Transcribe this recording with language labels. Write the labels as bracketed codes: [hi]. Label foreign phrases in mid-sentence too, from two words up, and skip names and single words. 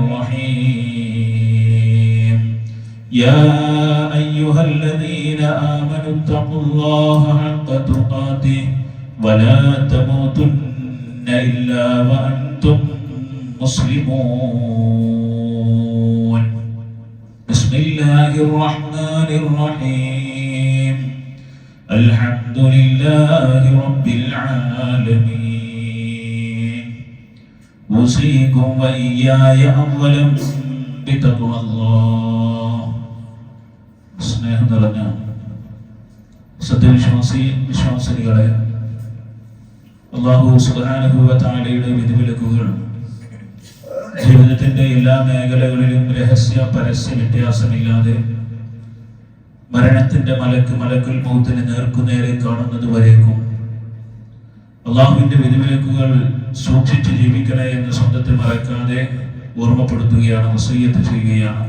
[ar] الرحيم يا أيها الذين آمنوا اتقوا الله حق تقاته ولا تموتن إلا وأنتم مسلمون بسم الله الرحمن الرحيم الحمد لله رب العالمين أوصيكم وإياي أولا بتقوى الله [ml] സ്നേഹം നിറഞ്ഞ സത്യവിശ്വാസികളെ [ar] الله سبحانه وتعالى [ml] വിധിവിലക്കുകൾ ജീവിതത്തിന്റെ എല്ലാ മേഖലകളിലും രഹസ്യ പരസ്യ വ്യത്യാസമില്ലാതെ മരണത്തിന്റെ മലക്കുൽ മൗത്തിനെ നേർക്കുനേരെ കാണുന്നത് വരേക്കും അള്ളാഹുവിന്റെ വിധിവിലക്കുകൾ സൂക്ഷിച്ച് ജീവിക്കണേ എന്ന് സ്വന്തത്തെ മറക്കാതെ ഓർമ്മപ്പെടുത്തുകയാണ്, വസിയ്യത്ത് ചെയ്യുകയാണ്.